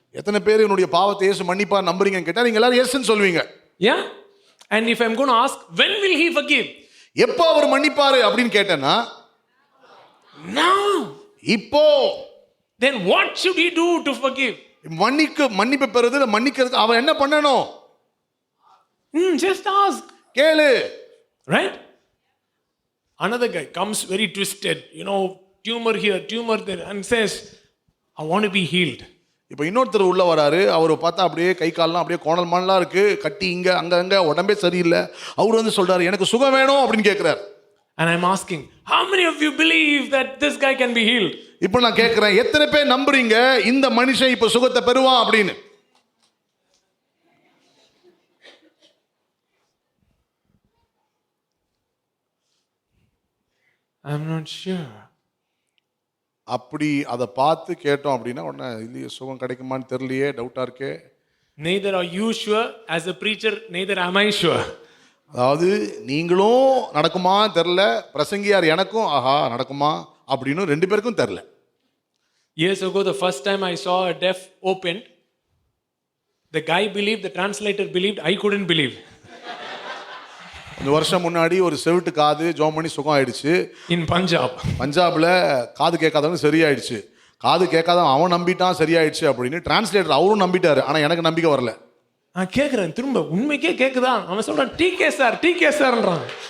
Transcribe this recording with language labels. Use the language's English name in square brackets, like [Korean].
[Tamil] எத்தனை பேர் என்னுடைய பாவத்தை இயேசு மன்னிப்பா நம்புறீங்கன்னு கேட்டா நீங்க எல்லாரும் எஸ்ன்னு சொல்லுவீங்க. [English] Yeah? And if I'm going to ask, when will he forgive? [Tamil] எப்போ அவர் மன்னிப்பாரு அப்படின்னு கேட்டேன்னா, [English] now. [Tamil] இப்போ. [English] Then what should he do to forgive? [Tamil] மன்னிப்பு பெறுறது, மன்னிக்கிறதுக்கு அவன் என்ன பண்ணணும்? [English] Just ask. [Tamil] கேளு. [English] Right? Another guy comes very twisted, tumor here, tumor there, and says, I want to be healed. [Tamil] இப்போ இன்னொருத்தர் உள்ள வராரு, அவர் பார்த்தா அப்படியே கை கால்லாம் அப்படியே கோணல் மானலாம் இருக்கு, கட்டி இங்க அங்க உடம்பே சரியில்லை, அவர் வந்து சொல்றாரு எனக்கு சுகம் வேணும் அப்படின்னு கேட்கிறார். [English] And I'm asking, how many of you believe that this guy can be healed? [Tamil] இப்போ நான் கேட்கிறேன், எத்தனை பேர் நம்புறீங்க இந்த மனுஷன் இப்போ சுகத்தை பெறுவான் அப்படின்னு? [English] I'm not sure. [Tamil] அப்படி அதை பார்த்து கேட்டோம் அப்படின்னா உடனே இல்லையே சுகம் கிடைக்குமான்னு தெரியலையே, டவுட்டா இருக்கே. [English] Neither are you sure, as a preacher, neither am I sure. [Tamil] அதாவது நீங்களும் நடக்குமா தெரியல, பிரசங்கியார் எனக்கும் ஆஹா நடக்குமா அப்படின்னு ரெண்டு பேருக்கும் தெரியல. [English] Years ago, the first time I saw a deaf opened, the guy believed, the translator believed, I couldn't believe. [Tamil] இந்த வருஷம் முன்னாடி ஒரு செவிட்டு காது ஜோம் பண்ணி சுகம் ஆயிடுச்சு. [English] In Punjab. [Tamil] பஞ்சாப்ல காது கேட்காதவங்க சரியாயிடுச்சு. காது கேட்காதவன் அவன் நம்பிட்டான் சரியாயிடுச்சு அப்படின்னு டிரான்ஸ்லேட்டர் அவரும் நம்பிட்டாரு. ஆனா எனக்கு நம்பிக்கை வரல. நான் கேட்குறேன் திரும்ப, உண்மைக்கே கேட்குதா? அவன் சொல்றான் டிகே சார்ன்றான்.